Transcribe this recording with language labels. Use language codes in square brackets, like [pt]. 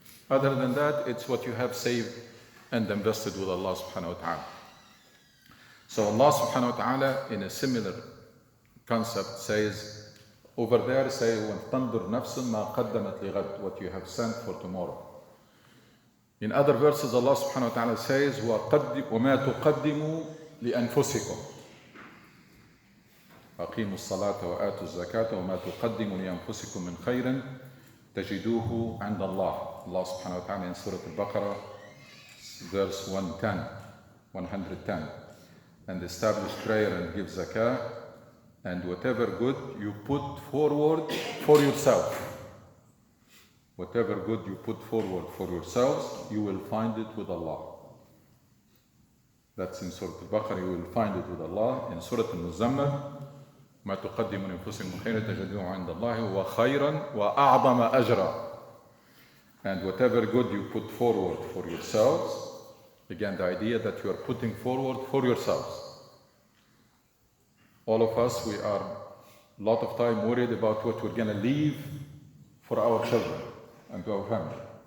[en] Other than that, it's what you have saved and invested with Allah subhanahu wa ta'ala. So Allah subhanahu wa ta'ala, in a similar concept, says, over there, say, [ar] وَلْتَنْظُرْ نَفْسٌ مَا قَدَّمَتْ لِغَدٍ, [en] what you have sent for tomorrow. In other verses, Allah subhanahu wa ta'ala says, [ar] وَمَا تُقَدِّمُوا لِأَنفُسِكُمْ أقيموا الصلاة وآتوا الزكاة وما تقدموا لأنفسكم من خير تجدوه عند الله. [en] Allah subhanahu wa ta'ala in Surah Al-Baqarah, verse 110. And establish prayer and give zakah, and whatever good you put forward for yourself. Whatever good you put forward for yourselves, you will find it with Allah. That's in Surah Al-Baqarah, you will find it with Allah. [ar] In Surah Al-Muzammil, ما تقدموا لأنفسكم خيرا تجدوه عند الله وخيرا وأعظم أجرا. [en] And whatever good you put forward for yourselves, again the idea that you are putting forward for yourselves. All of us, we are a lot of time worried about what we're going to leave for our children and to our family.